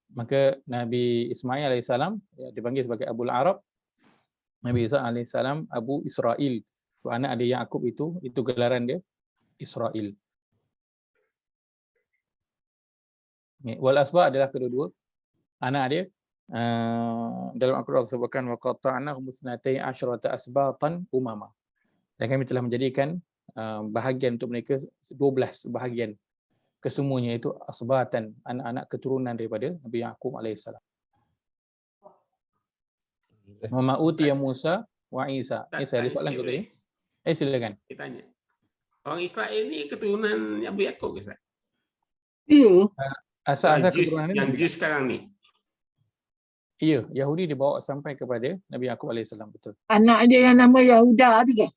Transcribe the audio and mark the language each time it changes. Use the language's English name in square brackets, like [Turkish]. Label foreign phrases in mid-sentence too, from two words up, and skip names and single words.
[Malay] Maka Nabi Ismail alaihissalam dipanggil sebagai Abul Arab, Nabi Isa alaihissalam Abu Israel. So anak dia Yakub itu gelaran dia Israel. Wal asba adalah kedua-dua anak dia. Dalam Al-Quran disebutkan [Arabic] وقطعناهم اثنتي عشرة أسباطا أمما. [Malay] Dan kami telah menjadikan bahagian untuk mereka 12 bahagian. Kesemuanya itu asbatan, anak-anak keturunan daripada Nabi Yakub alaihissalam. [Arabic] وما أوتي موسى وعيسى. [Malay] Saya ada soalan ke tadi? Silakan. Kita tanya. Orang Israel ni keturunan Nabi Yakub ke Ustaz? Ya. Asal-asal keturunan yang Nabi. Jus sekarang ni. Ya, Yahudi dibawa sampai kepada Nabi Yakub alaihissalam, betul. Anak dia yang nama Yahuda tu kan?